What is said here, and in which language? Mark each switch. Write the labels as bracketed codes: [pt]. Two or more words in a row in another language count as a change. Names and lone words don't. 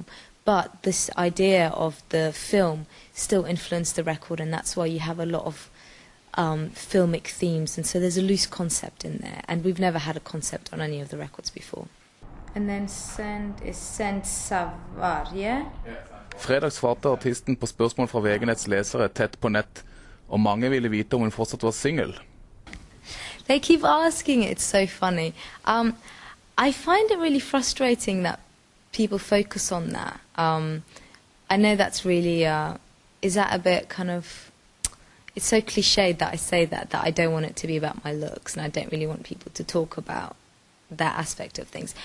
[en] But this idea of the film still influenced the record, and that's why you have a lot of filmic themes, and so there's a loose concept in there, and we've never had a concept on any of the records before. And then Send is Send Savar, yeah? [no] Fredag svarte artisten på spørsmål fra VG-netts lesere tett på nett, og mange ville vite om hun fortsatt var single. [en] They keep asking it. It's so funny. I find it really frustrating that people focus on that. I know that's really, is that a bit kind of, it's so cliched that I say that I don't want it to be about my looks, and I don't really want people to talk about that aspect of things.